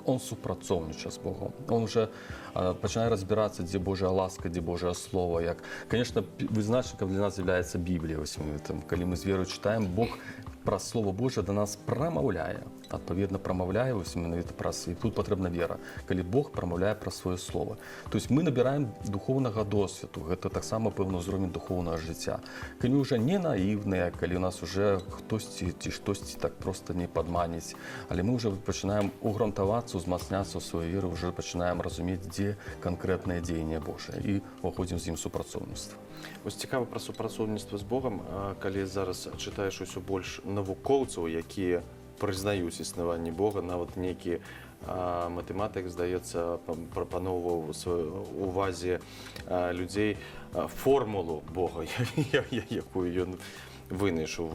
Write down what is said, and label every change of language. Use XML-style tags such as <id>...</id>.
<uk>Он супрацовничає з Богом. Он вже починає розбиратися, де Божа ласка, де Боже Слово. Як,</uk> <ru>конечно,</ru> <uk>визначником для нас</uk> <ru>является Библия.</ru> <uk>Коли ми з вірою читаємо, Бог про Слово Боже до нас промовляє. Відповідно, промовляє, і тут потрібна віра, коли Бог промовляє про своє Слово. Тобто ми набираємо духовного досвіду, це так само певний рівень духовного життя. Коли вже не наївні, коли у нас вже хтось чи щось так просто не підманить, але ми вже починаємо угрунтуватися, узмацнятися в своїй вірі, вже починаємо розуміти, де конкретне діяння Боже, і виходимо з ним в супрацовництво. Ось цікаво про супрацовництво з Богом, коли зараз читаєш</uk> <be>усё больш навукоўцаў, які прызнаюць існаванне Бога, нават нейкі матэматык, здаецца, прапаноўваў у сваёй увазе людзей формулу Бога, якую ён вынайшаў.</be>